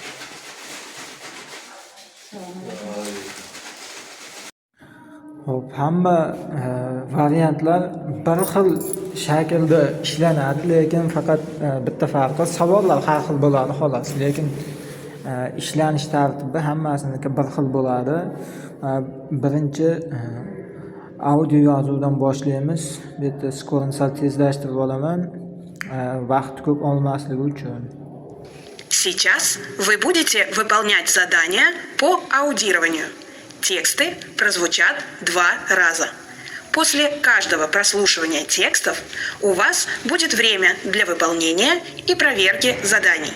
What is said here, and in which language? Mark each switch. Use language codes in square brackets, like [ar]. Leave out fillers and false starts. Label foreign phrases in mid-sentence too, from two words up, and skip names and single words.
[uz] Hop, hamma variantlar bir xil shaklda ishlanadi, lekin faqat bitta farqi savollar har xil bo'ladi xolos. Lekin ishlanish tartibi hammasiniki bir xil bo'ladi. Birinchi audio yozuvdan boshlaymiz. Bu yerda skorini sal tezlashtirib olaman, vaqt ko'p olmasligi uchun. [ru] Сейчас вы будете выполнять задания по аудированию. Тексты прозвучат 2 раза. После каждого прослушивания текстов у вас будет время для выполнения и проверки заданий.